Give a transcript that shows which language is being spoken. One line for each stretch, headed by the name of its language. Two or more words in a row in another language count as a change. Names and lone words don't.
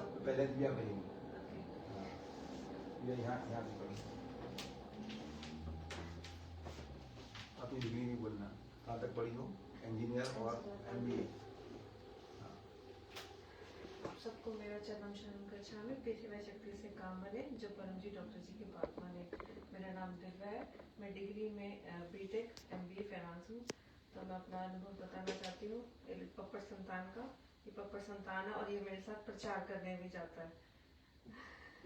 Hindi: पहले दिया करेंगे, ये यहाँ से करो। अपनी डिग्री नहीं बोलना, कहाँ तक पढ़ी हो? इंजीनियर और MBA। सबको मेरा
Sanskrit: चरणम शरणम गच्छामि,
Hindi: पेशवे शक्ति से काम बने, जो परम जी डॉक्टर जी की बात माने। मेरा नाम दिव्या है, मैं डिग्री में बीटेक MBA फाइनेंस हूँ। तो मैं अपना अनुभव बताना चाहती हूँ पप्पर संतान का। ये पप्पर संतान है और ये मेरे साथ प्रचार करने भी जाता है।